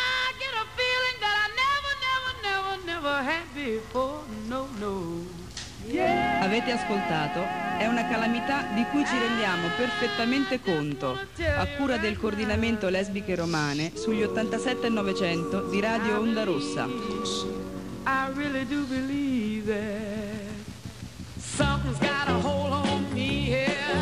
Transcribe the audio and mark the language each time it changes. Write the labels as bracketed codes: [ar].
[en] I get a feeling that I never, never, never, never had before. No, no. Yeah. [it] Avete ascoltato? È una calamità di cui ci rendiamo perfettamente conto, a cura del Coordinamento Lesbiche Romane sugli 87 e 900 di Radio Onda Rossa. [en] I really do believe that. Something's got a hold on me, yeah.